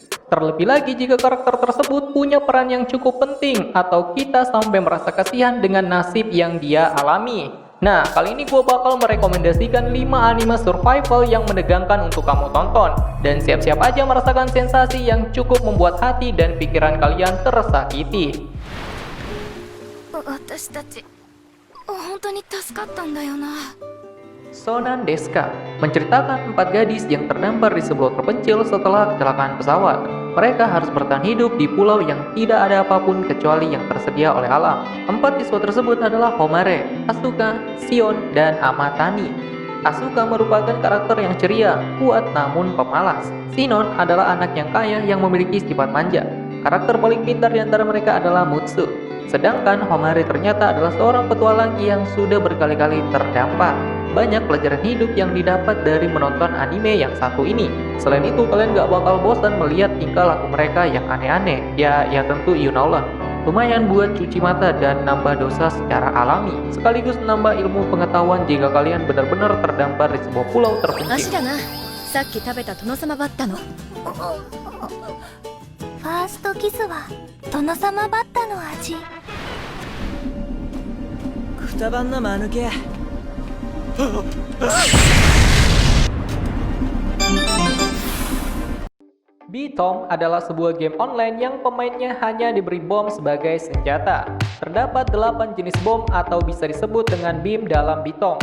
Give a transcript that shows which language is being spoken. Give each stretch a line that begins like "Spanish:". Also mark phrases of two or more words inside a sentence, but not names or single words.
Indonesian: Terlebih lagi jika karakter tersebut punya peran yang cukup penting atau kita sampai merasa kasihan dengan nasib yang dia alami. Nah, kali ini gue bakal merekomendasikan 5 anime survival yang menegangkan untuk kamu tonton. Dan siap-siap aja merasakan sensasi yang cukup membuat hati dan pikiran kalian tersakiti.
Japanese: 私たち本当に助かったんだよな。
Indonesian: Sonan Deska menceritakan 4 gadis yang terdampar di sebuah terpencil setelah kecelakaan pesawat. Mereka harus bertahan hidup di pulau yang tidak ada apapun kecuali yang tersedia oleh alam. 4 siswa tersebut adalah Homare, Asuka, Shion, dan Amatani. Asuka merupakan karakter yang ceria, kuat namun pemalas. Shinon adalah anak yang kaya yang memiliki sifat manja. Karakter paling pintar di antara mereka adalah Mutsu. Sedangkan Homare ternyata adalah seorang petualang yang sudah berkali-kali terdampar. Banyak pelajaran hidup yang didapat dari menonton anime yang satu ini. Selain itu, kalian gak bakal bosan melihat tingkah laku mereka yang aneh-aneh. Ya tentu
English: you know
Indonesian: lah. Lumayan buat cuci mata dan nambah dosa secara alami. Sekaligus nambah ilmu pengetahuan jika kalian benar-benar terdampar di sebuah pulau terpencil.
Japanese: 足だな。さっき食べた殿様バッタの。ファーストキスは殿様バッタの味。くたばんな間抜け。
Indonesian: B-Tom adalah sebuah game online yang pemainnya hanya diberi bom sebagai senjata. Terdapat 8 jenis bom atau bisa disebut dengan beam dalam B-Tom.